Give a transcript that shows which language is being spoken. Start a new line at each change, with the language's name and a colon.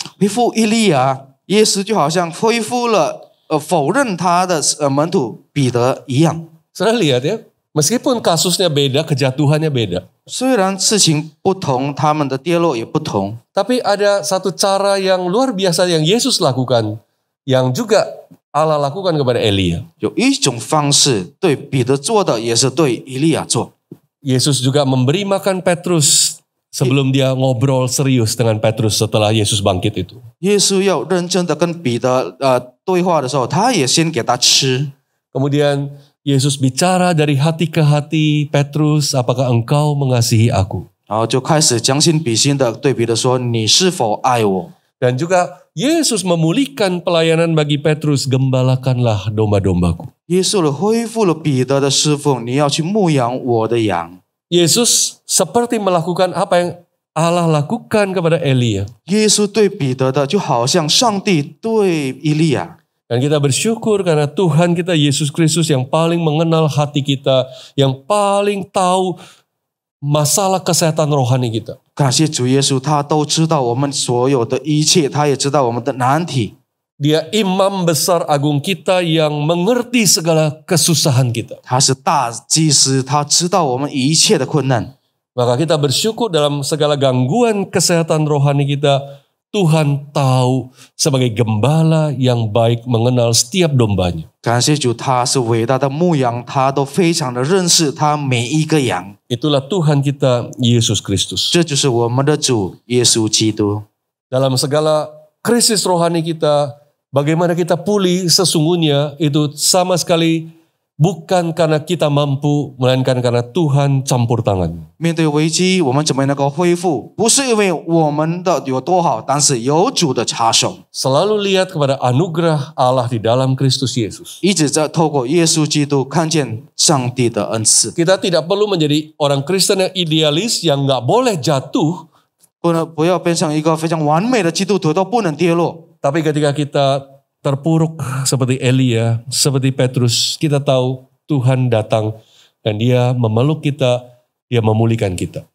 Chinese: 恢复以利亚，耶稣就好像恢复了否认他的门徒彼得一样。
Indonesian: Saudara lihat ya, meskipun kasusnya beda, kejatuhannya beda.
Chinese: 虽然事情不同，他们的跌落也不同，
Indonesian: Tapi ada satu cara yang luar biasa yang Yesus lakukan, yang juga Allah lakukan kepada Elia.
Chinese: 有一种方式对彼得做的，也是对以利亚做。
Indonesian: Yesus juga memberi makan Petrus sebelum dia ngobrol serius dengan Petrus setelah Yesus bangkit itu.
Chinese: 耶稣要认真的跟彼得对话的时候，他也先给他吃。
Indonesian: Kemudian Yesus bicara dari hati ke hati, Petrus, apakah engkau mengasihi aku?
Chinese: 然后就开始将心比心的对彼得说：“你是否爱我？”
Indonesian: Dan juga Yesus memulihkan pelayanan bagi Petrus, gembalakanlah domba-dombaku.
Chinese: 耶稣了恢复了彼得的师傅，你要去牧养我的羊。
Indonesian: Yesus seperti melakukan apa yang Allah lakukan kepada Elia.
Chinese: 耶稣对彼得的，就好像上帝对以利亚。
Indonesian: Dan kita bersyukur karena Tuhan kita Yesus Kristus yang paling mengenal hati kita, yang paling tahu masalah kesehatan rohani kita.
Chinese: 感谢主耶稣，他都知道我们所有的一切，他也知道我们的难题。
Indonesian: Dia imam besar agung kita yang mengerti segala kesusahan kita.
Chinese: 他是大祭司，他知道我们一切的困难。
Indonesian: Maka kita bersyukur dalam segala gangguan kesehatan rohani kita, Tuhan tahu sebagai gembala yang baik mengenal setiap dombanya.
Chinese: 感谢主，他是伟大的牧羊，他都非常的认识他每一个羊。
Indonesian: Itulah Tuhan kita Yesus Kristus.
Chinese: 这就是我们的主耶稣基督。
Indonesian: Dalam segala krisis rohani kita, bagaimana kita pulih sesungguhnya itu sama sekali bukan karena kita mampu, melainkan karena Tuhan campur tangan.
Chinese: 面对危机，我们怎么能够恢复？不是因为我们的有多好，但是有主的插手。
Indonesian: Selalu lihat kepada anugerah Allah di dalam Kristus Yesus.
Chinese: 一直在透过耶稣基督看见上帝的恩赐。
Indonesian: Kita tidak perlu menjadi orang Kristen yang idealis yang nggak boleh jatuh.
Chinese: 不要变成一个非常完美的基督徒，都不能跌落。
Indonesian: Tapi ketika kita terpuruk seperti Elia, seperti Petrus, kita tahu Tuhan datang dan dia memeluk kita, dia memulihkan kita.